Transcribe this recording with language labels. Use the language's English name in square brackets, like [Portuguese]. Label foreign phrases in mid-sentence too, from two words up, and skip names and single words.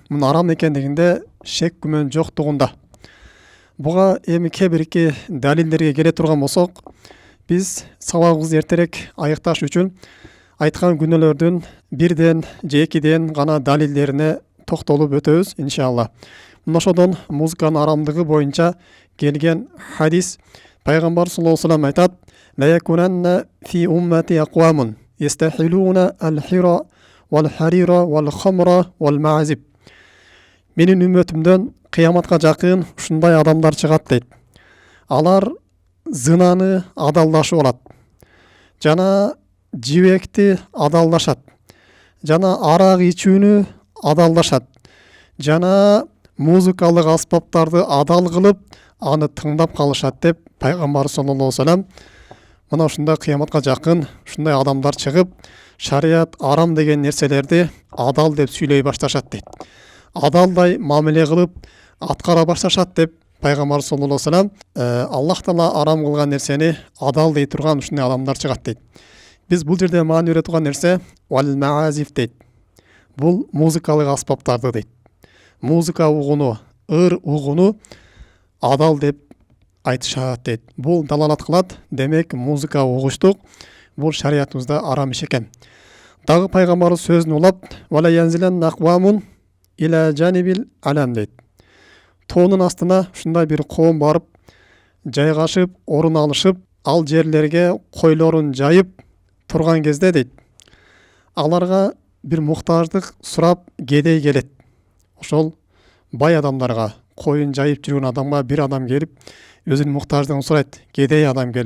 [Kyrgyz] Мунун арам экендигинде шек күмөн жоктугунда. Буга эми кээ бирки далилдерге келе турган болсок, биз сабагыбызды эртерээк аякташ үчүн айткан күнөөлөрдүн 1ден же 2ден гана далилдерине токтолуп өтөбүз иншалла. Мына ошодон музыканын арамдыгы боюнча келген хадис пайгамбар [Arabic] صلى الله عليه وسلم [Kyrgyz] айтат: [Arabic] "ليكونن في أمتي أقوام يستحلون الحر والحرير والخمر والمعازف." [Kyrgyz] Менин үммөтүмдөн кыяматка жакын ушундай адамдар чыгат дейт. Алар зынаны адалдашып алат, жана жибекти адалдашат, жана арак ичүүнү адалдашат, жана музыкалык аспаптарды адал кылып, аны тыңдап калышат деп пайгамбар [Arabic] صلى الله عليه وسلم [Kyrgyz] мына ушундай кыяматка жакын ушундай адамдар чыгып, шарият арам деген нерселерди адал деп сүйлөй башташат дейт. Адалдай мамиле кылып аткара башташат деп пайгамбар [Arabic] صلى الله عليه وسلم [Kyrgyz] Аллах Таала арам кылган нерсени адал дей турган ушундай адамдар чыгат дейт. Биз бул жерде маани бере турган нерсе [Arabic] والمعازف [Kyrgyz] дейт. Бул музыкалык аспаптарды дейт. Музыка угуну, угуну адал деп айтышат дейт. Бул далалат кылат, демек музыка угуштук, бул шариятыбызда арам иш экен. Дагы пайгамбарыбыз сөзүн улап, [Arabic] ولينزلن أقوام إلى جنب علم дейт. [Kyrgyz] Тоонун астына ушундай бир коом барып, жайгашып, орун алышып, ал жерлерге койлорун жайып турган кезде дейт, аларга бир муктаждык сурап кедей келет. Ошол бай адамдарга, коюн жайып жүргөн адамга бир адам келип, өзүнүн муктаждыгын сурайт, кедей адам келип.